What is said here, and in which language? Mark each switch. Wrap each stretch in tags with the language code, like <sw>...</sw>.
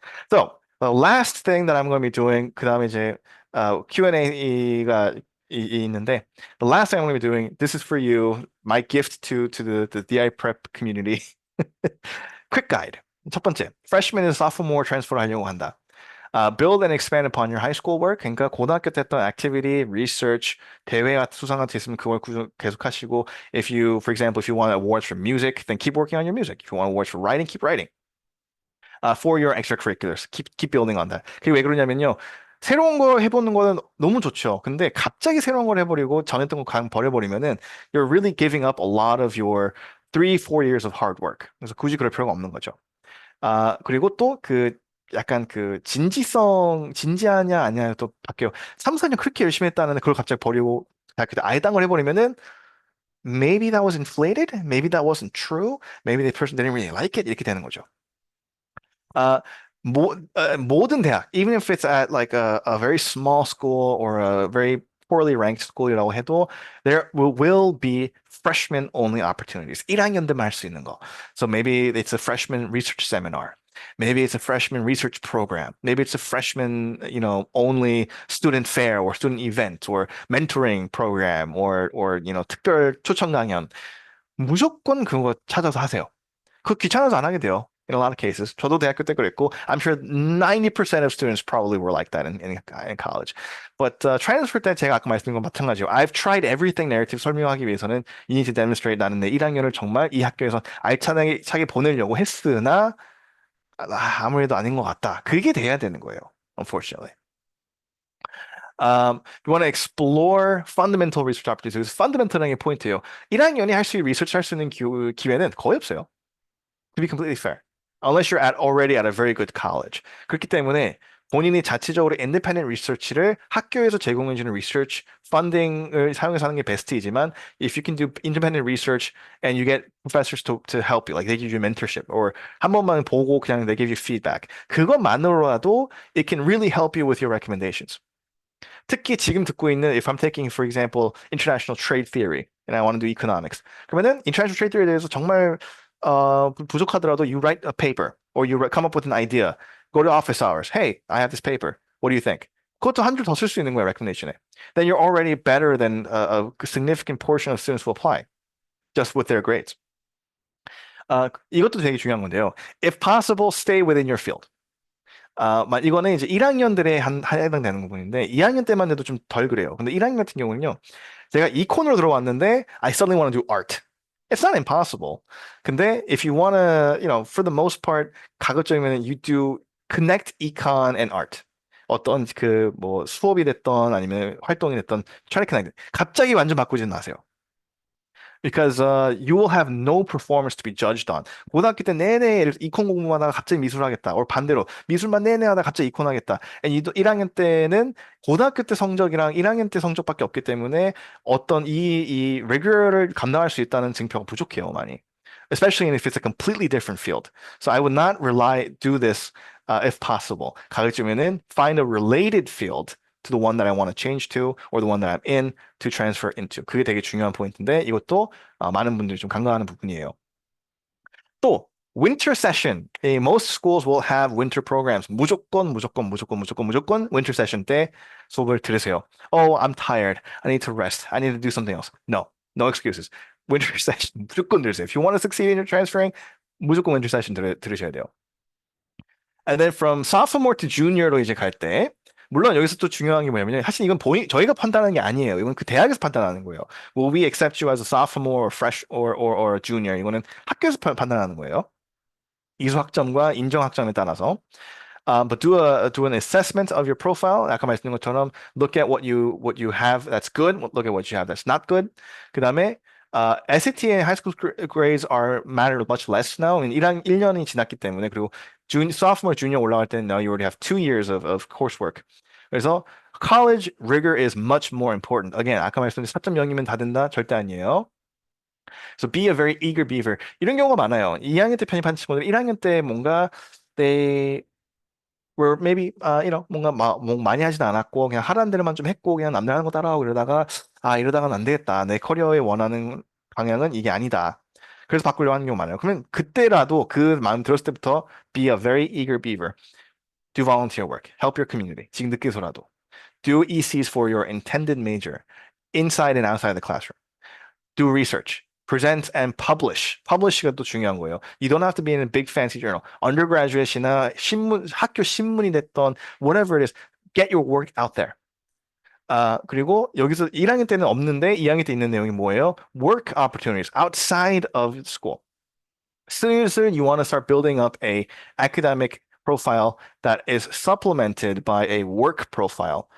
<en>So the last thing that I'm going to be doing,</en> <ko>그 다음에 이제 Q&A가 있는데,</ko> <en>the last thing I'm going to be doing, this is for you, my gift to the DI prep community. Quick guide.</en> <ko>첫 번째,</ko> <en>freshman and sophomore transfer</en> <ko>하려고 한다.</ko> <en>Build and expand upon your high school work.</en> <ko>그러니까 고등학교 때 했던 activity, research, 대회 같은 수상 같은 게 있으면 그걸 계속 하시고,</ko> <en>for example, if you want awards for music, then keep working on your music. If you want awards for writing, keep writing. For your extracurriculars, keep building on that.</en> <ko>그게 왜 그러냐면요. 새로운 거 해보는 거는 너무 좋죠. 근데 갑자기 새로운 걸 해버리고 전 했던 거 그냥 버려버리면은</ko> <en>you're really giving up a lot of your 3, 4 years of hard work.</en> <ko>그래서 굳이 그럴 필요가 없는 거죠. 그리고 또 약간 진지하냐 아니냐 또 바뀌어요. 3, 4년 그렇게 열심히 했다는데 그걸 갑자기 버리고 아예 딴 걸 해버리면은</ko> <en>maybe that was inflated, maybe that wasn't true, maybe the person didn't really like it</en> <ko>이렇게 되는 거죠. 모든 대학,</ko> <en>even if it's at like a very small school or a very poorly ranked school</en> <ko>이라고 해도</ko> <en>there will be freshman only opportunities.</en> <ko>1학년 때만 할 수 있는 거.</ko> <en>So maybe it's a freshman research seminar. Maybe it's a freshman research program. Maybe it's a freshman, only student fair or student event or mentoring program or</en> <ko>특별 초청 강연. 무조건 그거 찾아서 하세요. 그거 귀찮아서 안 하게 돼요.</ko> <en>In a lot of cases.</en> <ko>저도 대학교 때 그랬고,</ko> <en>I'm sure 90% of students probably were like that in college.</en> <ko>But transfer 때 제가 아까 말씀드린 건 마찬가지예요.</ko> <en>I've tried everything narrative</en> <ko>설명하기 위해서는</ko> <en>you need to demonstrate</en> <ko>나는 내 1학년을 정말 이 학교에서 알차게 보내려고 했으나 아무래도 아닌 것 같다. 그게 돼야 되는 거예요.</ko> <en>Unfortunately. You want to explore fundamental research opportunities.</en> <ko>fundamental이라는 게 포인트예요. 1학년이 할 수 있는 리서치 할 수 있는 기회는 거의 없어요.</ko> <en>To be completely fair. Unless you're already at a very good college.</en> <ko>그렇기 때문에 본인이 자체적으로 independent research를 학교에서 제공해주는 research funding을 사용해서 하는 게 베스트이지만</ko> <en>if you can do independent research and you get professors to help you, like they give you mentorship or</en> <ko>한 번만 보고 그냥</ko> <en>they give you feedback.</en> <ko>그것만으로라도</ko> <en>it can really help you with your recommendations.</en> <ko>특히 지금 듣고 있는</ko> <en>if I'm taking for example international trade theory and I want to do economics.</en> <ko>그러면은</ko> <en>international trade theory</en> <ko>에 대해서 정말 부족하더라도</ko> <en>you write a paper or you come up with an idea. Go to office hours. Hey, I have this paper. What do you think?</en> <ko>그것도 한 줄 더 쓸 수 있는 거야, recommendation에.</ko> <en>Then you're already better than a significant portion of students who apply just with their grades.</en> <ko>이것도 되게 중요한 건데요.</ko> <en>If possible, stay within your field.</en> <ko>이거는 이제 1학년들에 해당되는 부분인데 2학년 때만 해도 좀 덜 그래요. 근데 1학년 같은 경우는요. 제가 이콘으로 들어왔는데</ko> <en>I suddenly want to do art. It's not impossible. 근데 if you wanna, for the most part,</en> <ko>가급적이면</ko> <en>you do connect econ and art.</en> <ko>어떤 그 뭐 수업이 됐던 아니면 활동이 됐던</ko> <en>try to connect.</en> <ko>갑자기 완전 바꾸지는 마세요.</ko> <en>Because you will have no performance to be judged on.</en> <ko>고등학교 때 내내 이콘 공부하다가 갑자기 미술 하겠다. or 반대로 미술만 내내 하다가 갑자기 이콘 하겠다. And 1학년 때는 고등학교 때 성적이랑 1학년 때 성적밖에 없기 때문에 어떤 이 rigor를 감당할 수 있다는 증표가 부족해요, 많이.</ko> <en>Especially if it's a completely different field. So I would not do this if possible.</en> <ko>가급적이면은</ko> <en>find a related field to the one that I want to change to or the one that I'm in to transfer into.</en> <ko>그게 되게 중요한 포인트인데 이것도 많은 분들이 좀 간과하는 부분이에요. 또 winter session.</ko> <en>Most schools will have winter programs.</en> <ko>무조건 winter session 때 수업을 들으세요.</ko> <en>Oh, I'm tired. I need to rest. I need to do something else. No, no excuses.</en> <ko>Winter session 무조건 들으세요.</ko> <en>If you want to succeed in your transferring, 무조건 winter session</en> <ko>들으셔야 돼요.</ko> <en>And then from sophomore to junior</en> <ko>로 이제 갈 때, 물론 여기서 또 중요한 게 뭐냐면, 사실 이건 저희가 판단하는 게 아니에요. 이건 그 대학에서 판단하는 거예요.</ko> <en>Will we accept you as a sophomore or fresh or a junior?</en> <ko>이거는 학교에서 판단하는 거예요. 이수 학점과 인정 학점에 따라서.</ko> <en>But do an assessment of your profile.</en> <ko>아까 말씀드린 것처럼</ko> <en>look at what you have that's good, look at what you have that's not good. 그다음에 SAT and high school grades are matter much less now.</en> <ko>1년이 지났기 때문에 그리고</ko> <en>sophomore, junior</en> <ko>올라갈 때는</ko> <en>now you already have 2 years of coursework. 그래서 college rigor is much more important.</en> <ko>Again, 아까 말씀드린 4.0이면 다 된다? 절대 아니에요.</ko> <en>So be a very eager beaver.</en> <ko>이런 경우가 많아요. 2학년 때 편입한 친구들 1학년 때 뭔가</ko> <en>they were maybe</en> <ko>뭔가 뭐 많이 하진 않았고 그냥 하라는 대로만 좀 했고 그냥 남들 하는 거 따라하고 그러다가 이러다가는 안 되겠다. 내 커리어에 원하는 방향은 이게 아니다. 그래서 바꾸려고 하는 경우 많아요. 그러면 그때라도 그 마음 들었을 때부터 be a very eager beaver.</ko> <en>Do volunteer work. Help your community.</en> <ko>지금 늦게서라도.</ko> <en>Do ECs for your intended major. Inside and outside the classroom. Do research. Present and publish.</en> <ko>Publish가 또 중요한 거예요.</ko> <en>You don't have to be in a big fancy journal. Undergraduate</en> <ko>이나 학교 신문이 됐던</ko> <en>whatever it is, get your work out there.</en> <ko>그리고 여기서 1학년 때는 없는데 2학년 때 있는 내용이 뭐예요?</ko> <en>Work opportunities outside of school.</en> <ko>슬슬</ko> <en>you want to start building up a academic profile that is supplemented by a work profile.</en>